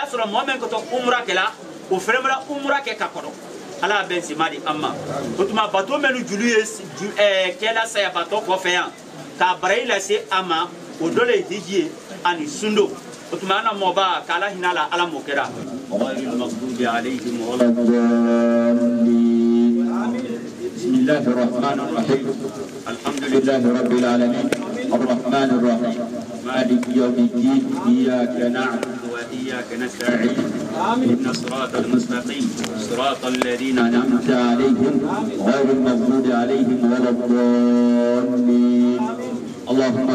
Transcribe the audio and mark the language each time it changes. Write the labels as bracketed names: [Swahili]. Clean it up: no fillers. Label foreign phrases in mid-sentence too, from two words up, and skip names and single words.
[Bambara] sɔrɔ mɔɔ min kɔtɔ umra kɛla o fana bɛna umra kɛ ka kɔrɔ ala bɛn sima di an ma o tuma bato minnu julu ye kɛla sayabatɔ kɔfɛ yan k'a baraji lase a ma o dɔ le ye hiji ye ani sundo o tuma an na mɔɔba k'ala hinɛ a la ala m'o kɛra [Arabic] غير المغضوب عليهم ولا الضالين بسم الله الرحمن الرحيم الحمد لله رب العالمين الرحمن الرحيم مالك يوم الدين إياك نعبد وإياك نستعين اهدنا الصراط المستقيم صراط الذين أنعمت عليهم غير المغضوب عليهم ولا الضالين اللهم